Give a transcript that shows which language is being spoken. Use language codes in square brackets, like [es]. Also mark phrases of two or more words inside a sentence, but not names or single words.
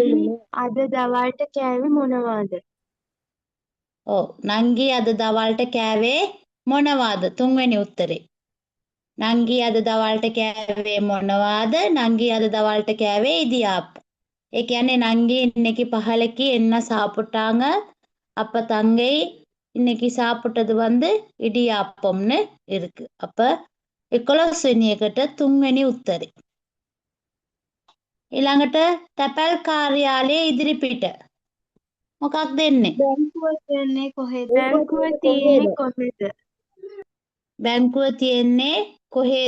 [si] අද දවල්ට කෑවේ මොනවාද? ඔව් නංගි අද දවල්ට කෑවේ මොනවාද? තුන්වෙනි උත්තරේ. නංගි අද දවල්ට කෑවේ මොනවාද? නංගි අද දවල්ට කෑවේ ඉදියාප්ප. ඒ කියන්නේ නංගி [ta] இன்னைக்கு பகலுக்கு என்ன சாப்பிட்டாங்க? அப்ப தங்கை இன்னைக்கு சாப்பிட்டது வந்து இடியாப்பம்னு இருக்கு. [si] அப்ப 11 වෙනි එකට තුන්වෙනි උත්තරේ. ඊළඟට තැපැල් කාර්යාලයේ ඉදිරිපිට මොකක්ද එන්නේ? බැංකුව තියෙන්නේ කොහෙද? බැංකුව තියෙන්නේ කොහෙද? බැංකුව තියෙන්නේ කොහෙද?